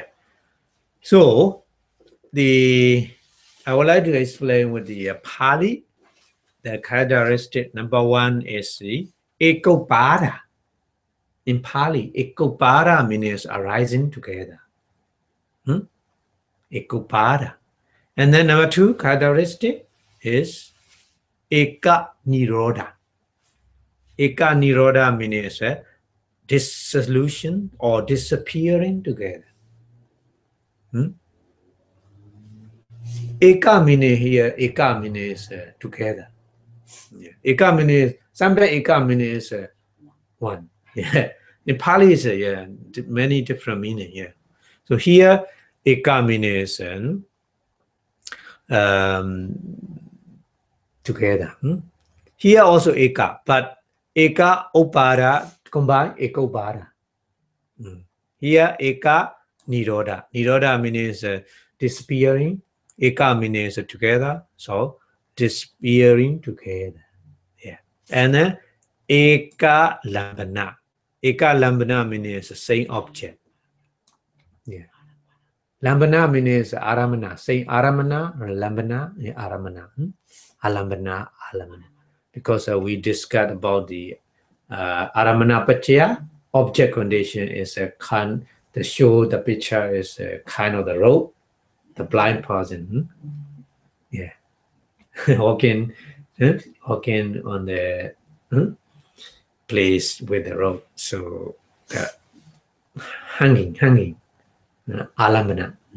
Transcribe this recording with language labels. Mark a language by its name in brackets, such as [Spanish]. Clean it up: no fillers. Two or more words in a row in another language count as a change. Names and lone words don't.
[English] So I would like to explain with the Pali. The characteristic number one is the ekopada. In Pali, ekopada means arising together. Ekopada. And then number two characteristic is [Pali] eka nirodha. Eka nirodha [English] means dissolution or disappearing together. Eka means here, eka means together. Yeah. Eka means, sometimes eka means one. Yeah. In Pali is many different meaning here. So here eka means together. Here also eka, but [Pali] eka upada [English] combine [Pali] eka upada. [English] Here [Pali] eka nirodha. [English] Nirodha means disappearing. Eka means together. So disappearing together. Yeah. And then [Pali] eka lambana. Eka lambana [English] means the same object. Yeah. Lambana means aramana. Same aramana or lambana, [Pali] aramana. Alambana, alamana. [English] Because we discussed about the [Pali] aramana paccaya, [English] object condition is a kind, the show, the picture is a kind of the road, the blind person. Yeah. walking on the place with the rope. So hanging, alambana.